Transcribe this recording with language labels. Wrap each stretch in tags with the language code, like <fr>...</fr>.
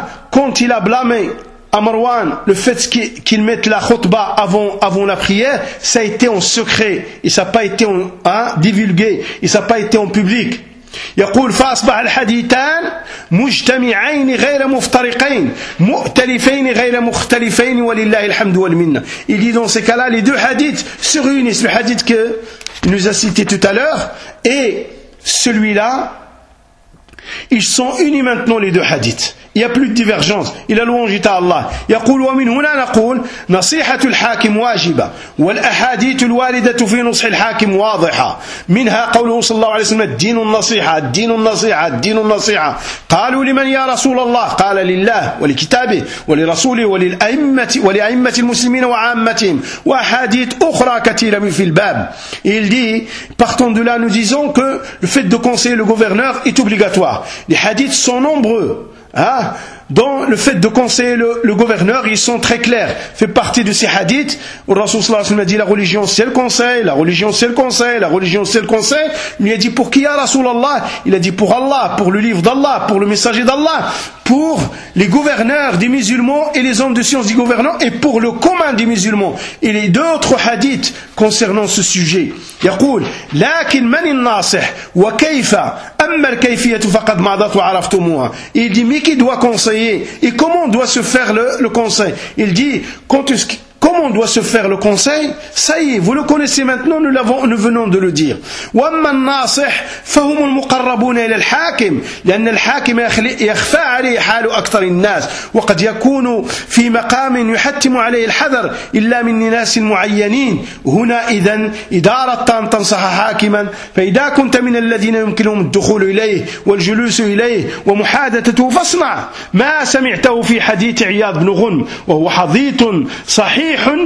<fr>quand il a blâmé à Marwan le fait qu'il mette la khutba avant la prière, ça a été en secret, et ça n'a pas été divulgué, et ça n'a pas été en public.</fr> <ar>يقول فأصبح الحديثان مجتمعين غير مفترقين مؤتلفين غير مختلفين ولله الحمد والمنة.</ar> <fr>Il dit dans ces cas-là, les deux hadiths se réunissent. Le hadith que nous a cité tout à l'heure et celui-là, ils sont unis maintenant les deux hadiths. Il n'y a plus de divergence. Il a louange à Allah.</fr> <ar>يقول ومن هنا نقول نصيحة الحاكم واجبة والأحاديث الواردة في نصح الحاكم واضحة منها قوله صلى الله عليه وسلم الدين النصيحة الدين النصيحة الدين النصيحة قالوا لمن يا رسول الله قال لله ولكتابه ولرسوله ولأئمة المسلمين وعامتهم وأحاديث أخرى كثيرة في الباب.</ar> <fr>Il dit partant de là nous disons que le fait de conseiller le gouverneur est obligatoire. Les hadiths sont nombreux. Dans le fait de conseiller le gouverneur, ils sont très clairs. Fait partie de ces hadiths où le Rasoul sallallahu alayhi wa sallam a dit la religion c'est le conseil, la religion c'est le conseil, la religion c'est le conseil. Il lui a dit pour qui ya Rasoul Allah? Il a dit pour Allah, pour le livre d'Allah, pour le messager d'Allah, pour les gouverneurs des musulmans et les hommes de science des gouvernants et pour le commun des musulmans. Et les deux autres hadiths concernant ce sujet.</fr> <ar>يقول لكن من الناصح وكيف أما الكيفية فقد ماضت وعرفتموها.</ar> <fr>Il dit mais qui doit conseiller et comment doit se faire le conseil. Il dit comment doit se faire le conseil, ça y est, vous le connaissez maintenant, nous venons de le dire.</fr> <ar>وأما الناصح فهم المقربون إلى الحاكم لأن الحاكم يخفى عليه حال أكثر الناس وقد يكون في مقام يحتم عليه الحذر إلا من ناس معينين. هنا إذن إذا أردت أن تنصح حاكما فإذا كنت من الذين يمكنهم الدخول إليه والجلوس إليه ومحادثته فاصنع ما سمعته في حديث عياض بن غنم وهو حديث صحيح.</ar>